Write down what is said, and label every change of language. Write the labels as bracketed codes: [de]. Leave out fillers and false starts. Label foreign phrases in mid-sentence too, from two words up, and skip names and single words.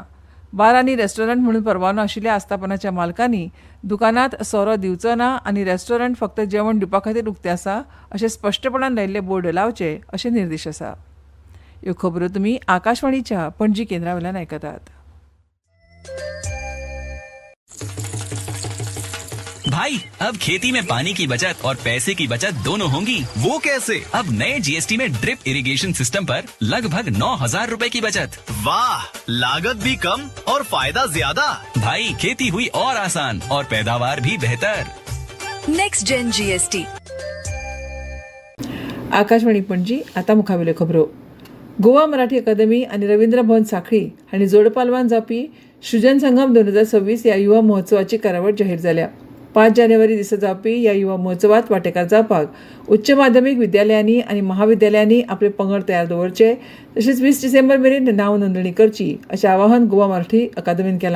[kok] बार आनी रेस्टॉरंट म्हणून परवानो आशिल्ल्या आस्थापनाच्या मालकांनी दुकानांत सोरो दिवचो ना आनी रेस्टॉरंट फक्त जेवण दिवपा खातीर उक्ते आसा अशें स्पश्टपणान लायिल्ले बोर्ड लावचे अशें निर्देश आसा. ह्यो खबरो तुमी आकाशवाणीच्या पणजी केंद्रा वयल्यान आयकतात. [hi] भाई अब खेती में पानी की बचत और पैसे की बचत दोनों होंगी। वो कैसे? अब नए जीएसटी में [en] drip irrigation system [hi] पर लगभग 9,000 रुपए की बचत। वाह, लागत भी कम और फायदा ज्यादा। भाई खेती हुई और आसान और पैदावार भी बेहतर। [en] next gen GST. [kok] आकाशवाणी पणजी आता मुखावेल्यो खबरो. गोवा मराठी अकादमी आनी रवींद्र भवन सांखळी हांणी जोड पालवान जावपी सृजन संगम 2026 ह्या युवा महोत्सवाची कार्यावळ जाहीर जाल्या. 5 जानेवारी दिसा जावपी ह्या युवा महोत्सवात वांटेकार जावपाक उच्च माध्यमीक विद्यालयांनी आनी महाविद्यालयांनी आपले पंगड तयार दवरचे, तशेंच 20 डिसेंबर मेरेन नांव नोंदणी करची अशें आवाहन गोवा मराठी अकादमीन केलां.